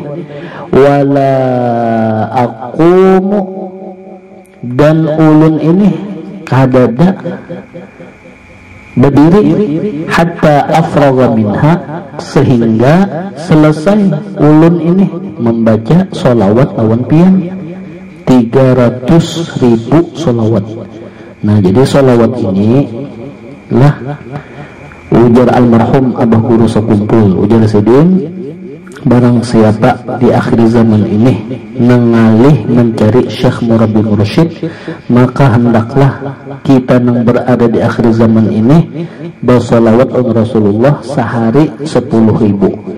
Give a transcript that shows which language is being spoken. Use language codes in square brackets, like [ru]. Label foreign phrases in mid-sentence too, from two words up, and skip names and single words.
[ar] ولا أقوم, [bjn] dan ulun ini kadada berdiri [ar] حتى أفرغ منها, [bjn] sehingga selesai ulun ini membaca solawat lawan pian 300.000 solawat. Nah jadi solawat ini lah ujar almarhum Abah Guru sekumpul, ujar sedin, [id] barang siapa di akhir zaman ini mengalih mencari Syekh Murabbi Mursyid, maka hendaklah kita yang berada di akhir zaman ini bersolawat on Rasulullah sehari 10.000.